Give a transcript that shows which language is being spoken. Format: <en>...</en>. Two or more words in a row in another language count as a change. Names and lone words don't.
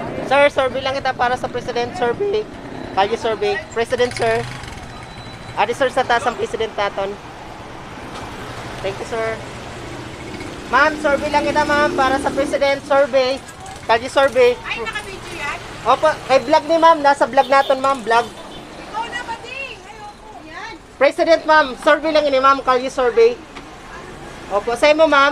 <hil>Sir, survey lang kita para sa President survey. Kalye survey. President, sir. Adi, sir, sa taas ang President naton.</hil> <en>Thank you, sir.</en> <hil>Ma'am, survey lang kita, ma'am, para sa President survey. Kalye survey.</hil> <tl>Ay, naka-video yan?</tl> <hil>Opo, kay vlog ni ma'am. Nasa vlog naton, ma'am. Vlog.</hil> <tl>Ikaw na ba, Ding? Ayoko. Yan.</tl> <hil>President, ma'am. Survey lang ini, ma'am. Kalye survey. Opo, sa mo, ma'am.</hil>